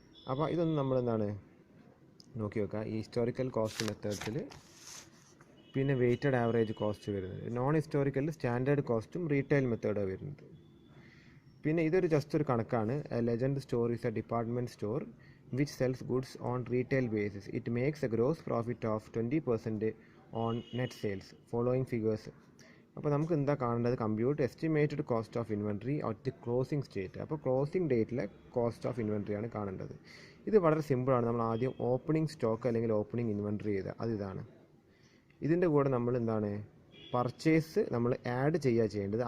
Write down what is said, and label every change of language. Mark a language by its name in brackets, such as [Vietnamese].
[Malayalam] അപ്പോൾ ഇതൊന്നും നമ്മൾ എന്താണ് നോക്കി വെക്കുക. ഈ ഹിസ്റ്റോറിക്കൽ കോസ്റ്റ് മെത്തേഡ്സിൽ പിന്നെ വെയ്റ്റഡ് ആവറേജ് കോസ്റ്റ് വരുന്നത്. നോൺ ഹിസ്റ്റോറിക്കലിൽ സ്റ്റാൻഡേർഡ് കോസ്റ്റും റീറ്റെയിൽ മെത്തേഡാണ് വരുന്നത്. പിന്നെ ഇതൊരു ജസ്റ്റ് ഒരു കണക്കാണ്. [English] Legend store is a department store which sells goods on retail basis. It makes a gross profit of 20% on net sales. Following figures. [Malayalam] അപ്പോൾ നമുക്ക് എന്താ കാണേണ്ടത്? [English] Compute estimated cost of inventory at the closing state. [Malayalam] അപ്പോൾ closing ഡേറ്റിലെ cost of inventory ആണ് കാണേണ്ടത്. ഇത് വളരെ സിമ്പിളാണ്. നമ്മൾ ആദ്യം ഓപ്പണിംഗ് സ്റ്റോക്ക് അല്ലെങ്കിൽ ഓപ്പണിംഗ് ഇൻവെൻട്രി ചെയ്ത അതിതാണ്. ഇതിൻ്റെ കൂടെ നമ്മൾ എന്താണ് പർച്ചേസ് നമ്മൾ ആഡ് ചെയ്യേണ്ടത്.